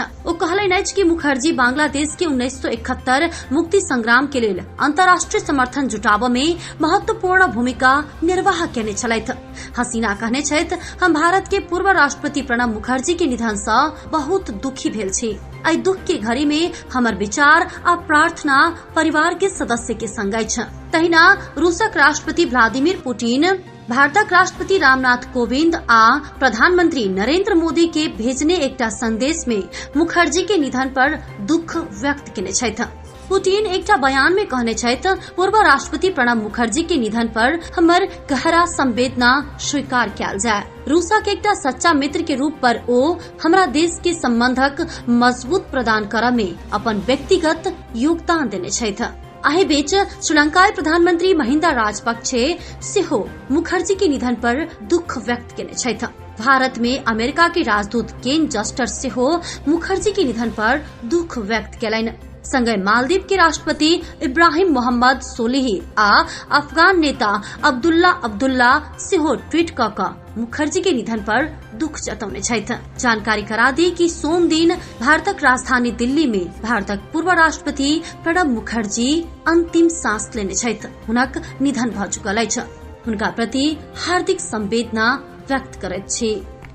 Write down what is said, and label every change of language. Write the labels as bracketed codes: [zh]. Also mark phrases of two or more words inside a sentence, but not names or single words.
[mai] ओ कहलनि अछि कि मुखर्जी बांग्लादेश के 1971 मुक्ति संग्राम के लेल अंतर्राष्ट्रीय समर्थन जुटाबऽ में महत्वपूर्ण भूमिका निर्वाह केने छलथि। हसीना कहने छथि हम भारत के पूर्व राष्ट्रपति प्रणब मुखर्जी के निधन से बहुत दुखी भेल छी। एहि दुख के घड़ी में हमर विचार आ प्रार्थना परिवार के सदस्य के संग अछि। तहिना रूसक राष्ट्रपति व्लादिमीर पुतिन, भारतक राष्ट्रपति रामनाथ कोविंद आ प्रधानमंत्री नरेंद्र मोदी के भेजने एकटा संदेश में मुखर्जी के निधन पर दुख व्यक्त केने छथि। पुतिन एकटा बयान में कहने छथि पूर्व राष्ट्रपति प्रणब मुखर्जी के निधन पर हमर गहरा संवेदना स्वीकार कयल जाय। रूसक एकटा सच्चा मित्र के रूप पर ओ हमरा देश के संबंधक मजबूत प्रदान करय में अपन व्यक्तिगत योगदान देने छथि। एहि बीच श्रीलंकाई प्रधानमंत्री महिंदा राजपक्षे सेहो मुखर्जी के निधन पर दुख व्यक्त केने छथि। भारत में अमेरिका के राजदूत केन जस्टर सेहो मुखर्जी के निधन पर दुख व्यक्त केलनि। संगे मालदीव के राष्ट्रपति इब्राहिम मोहम्मद सोलिही आ अफगान नेता अब्दुल्ला सेहो ट्वीट क मुखर्जी के निधन पर दुख जतौने छथि। जानकारी करा दी कि सोम दिन भारतक राजधानी दिल्ली में भारतक पूर्व राष्ट्रपति प्रणब मुखर्जी अंतिम सांस लेने छथि। हुनक निधन भ चुकल अछि। हुनका प्रति हार्दिक संवेदना व्यक्त करैत छी।